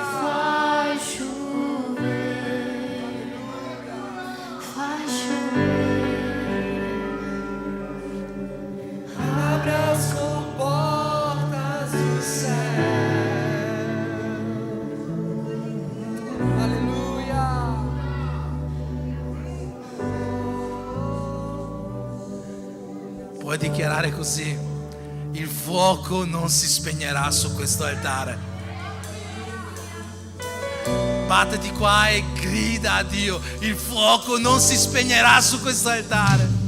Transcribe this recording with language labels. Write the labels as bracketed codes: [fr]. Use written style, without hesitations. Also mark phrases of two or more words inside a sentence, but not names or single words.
[pt] Faz chover. Faz chover. Abre as comportas do céu. Aleluia. [it] Puoi dichiarare così: il fuoco non si spegnerà su questo altare. Battiti qua e grida a Dio: il fuoco non si spegnerà su questo altare.